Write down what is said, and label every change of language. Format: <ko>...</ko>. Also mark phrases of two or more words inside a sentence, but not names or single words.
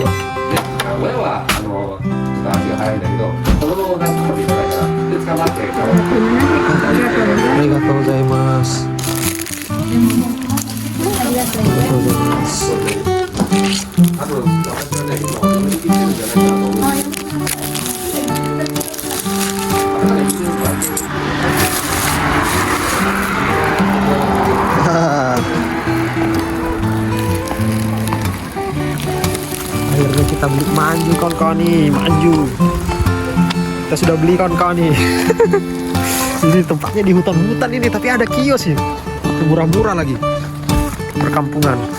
<ja>で、親は、ちょっと足が速いんだけど、子供を出すまでいかないから、で、捕まって、ありがとうございます。ありがとうございます。多分、私はね、今、大人に生きてるんじゃないかなと思うんですよ。</ja> <id>Akhirnya kita beli manju kawan-kawan nih, manju. Kita sudah beli kawan-kawan nih. Ini tempatnya di hutan-hutan ini, tapi ada kios sih, murah-murah lagi, perkampungan.</id>